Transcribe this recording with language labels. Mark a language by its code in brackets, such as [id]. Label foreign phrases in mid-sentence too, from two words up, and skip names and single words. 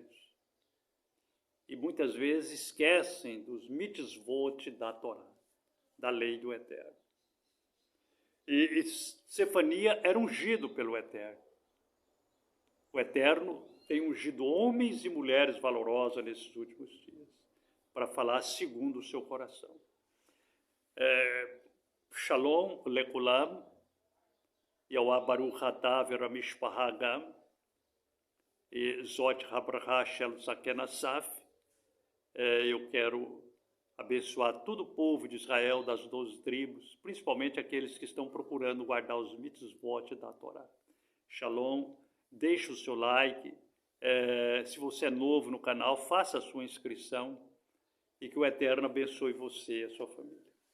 [pt] E muitas vezes esquecem dos mitzvot da Torá, da lei do Eterno. E Sefania era ungido pelo Eterno. O Eterno tem ungido homens e mulheres valorosas nesses últimos dias, para falar segundo o seu coração. [he] שלום לכולם, יהוה ברוך אתה והמשפחה גם, e זאת הברכה של זקן אסף. [pt] Eu quero abençoar todo o povo de Israel, das 12 tribos, principalmente aqueles que estão procurando guardar os mitzvot da Torá. Shalom, deixe o seu like. Se você é novo no canal, faça a sua inscrição e que o Eterno abençoe você e a sua família.